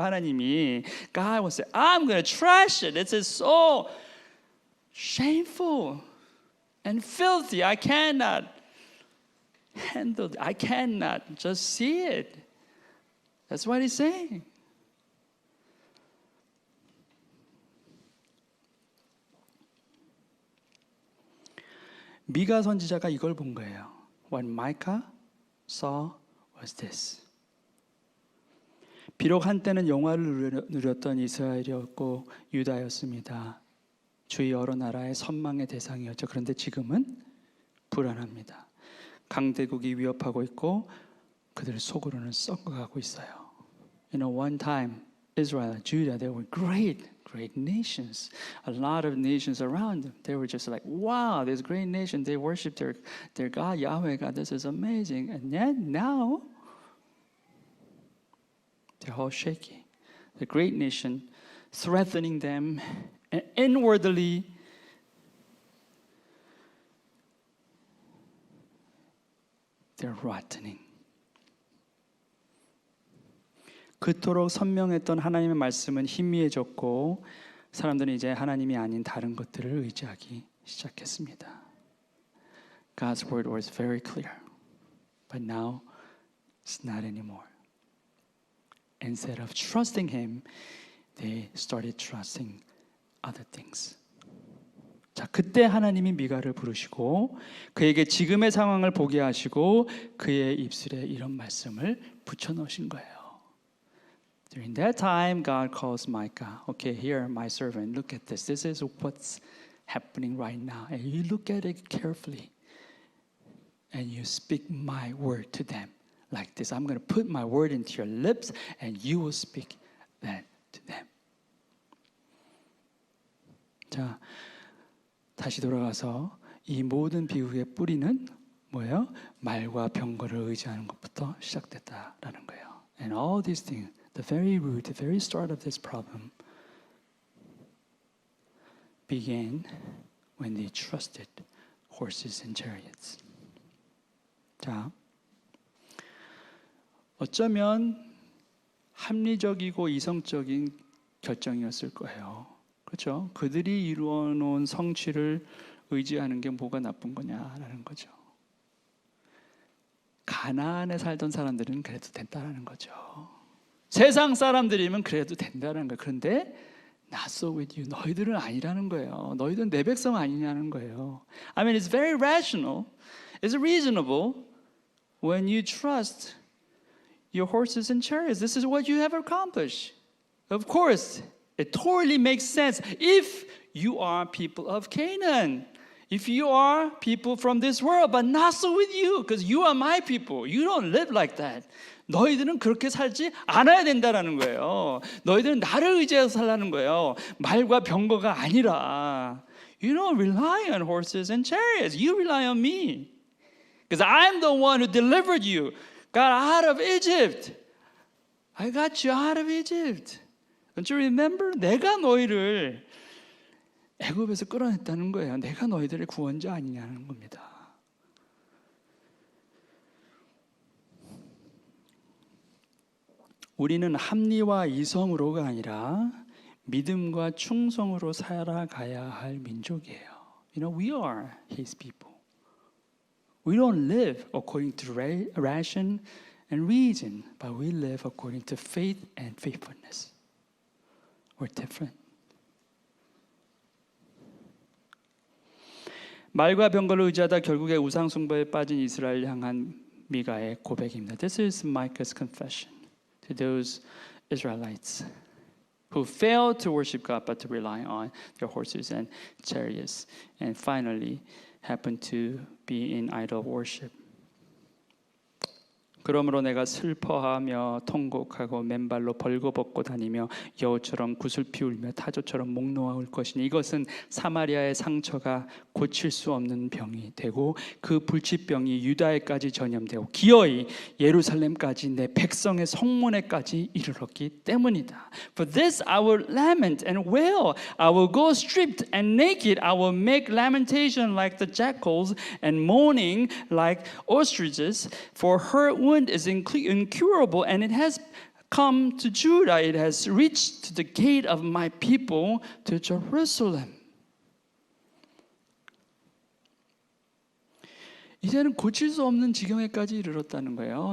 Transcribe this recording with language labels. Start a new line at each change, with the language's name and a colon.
Korean: 하나님이.
English: God will say, I'm going to trash it. This is so shameful and filthy. I cannot handle it. I cannot just see it. That's what he's saying.
Korean: 미가 선지자가 이걸 본 거예요.
English: What Micah saw was this.
Korean: 비록 한때는 영화를 누렸던 이스라엘이었고 유다였습니다. 주위 여러 나라의 선망의 대상이었죠. 그런데 지금은 불안합니다. 강대국이 위협하고 있고 그들 속으로는 썩어가고 있어요.
English: You know, one time Israel, Judah, they were great nations. A lot of nations around them. They were just like, wow, this great nation. They worship their God, Yahweh God. This is amazing. And yet now, they're all shaky. The great nation threatening them, and inwardly they're rotting.
Korean: 그토록 선명했던 하나님의 말씀은 희미해졌고 사람들은 이제 하나님이 아닌 다른 것들을 의지하기 시작했습니다.
English: God's word was very clear, but now it's not anymore. Instead of trusting Him, they started trusting other things.
Korean: 자, 그때 하나님이 미가를 부르시고 그에게 지금의 상황을 보게 하시고 그의 입술에 이런 말씀을 붙여넣으신 거예요.
English: During that time, God calls Micah. Okay, here, my servant, look at this. This is what's happening right now. And you look at it carefully. And you speak my word to them like this. I'm going to put my word into your lips and you will speak that to them.
Korean: 자, 다시 돌아가서 이 모든 비유의 뿌리는 뭐예요? 말과 병거를 의지하는 것부터 시작됐다라는 거예요.
English: And all these things, the very root, the very start of this problem began when they trusted horses and chariots.
Korean: 자, 어쩌면 합리적이고 이성적인 결정이었을 거예요. 그렇죠? 그들이 이루어 놓은 성취를 의지하는 게 뭐가 나쁜 거냐라는 거죠. 가나안에 살던 사람들은 그래도 된다는 거죠. 세상 사람들이면 그래도 된다는 거예요. 그런데
English: not so with you.
Korean: 너희들은 아니라는 거예요. 너희들은 내 백성 아니냐는 거예요.
English: I mean, it's very rational. It's reasonable when you trust your horses and chariots. This is what you have accomplished. Of course, it totally makes sense if you are people of Canaan. If you are people from this world, but not so with you, because you are my people. You don't live like that.
Korean: 너희들은 그렇게 살지 않아야 된다라는 거예요. 너희들은 나를 의지해서 살라는 거예요. 말과 병거가 아니라.
English: You don't rely on horses and chariots. You rely on me. Because I'm the one who delivered you, got out of Egypt. I got you out of Egypt. Don't you remember?
Korean: 내가 너희를 애굽에서 끌어냈다는 거예요. 내가 너희들의 구원자 아니냐는 겁니다. 우리는 합리와 이성으로가 아니라 믿음과 충성으로 살아가야 할 민족이에요.
English: You know, we are His people. We don't live according to ration and reason, but we live according to faith and faithfulness. We're different.
Korean: 말과 병거를 의지하다 결국에 우상 숭배에 빠진 이스라엘 향한 미가의 고백입니다.
English: This is Micah's confession to those Israelites who failed to worship God but to rely on their horses and chariots and finally happened to be in idol worship.
Korean: 그러므로 내가 슬퍼하며 통곡하고 맨발로 벌거벗고 다니며 여우처럼 구슬피 울며 타조처럼 목 놓아올 것이니 이것은 사마리아의 상처가 고칠 수 없는 병이 되고 그 불치병이 유다에까지 전염되고 기어이 예루살렘까지 내 백성의 성문에까지 이르렀기 때문이다.
English: For this I will lament and wail. I will go stripped and naked. I will make lamentation like the jackals and mourning like ostriches. For her wound is incurable, and it has come to Judah. It has reached to the gate of my people, to Jerusalem.
Korean: 이제는 고칠 수 없는 지경에까지 이르렀다는 거예요.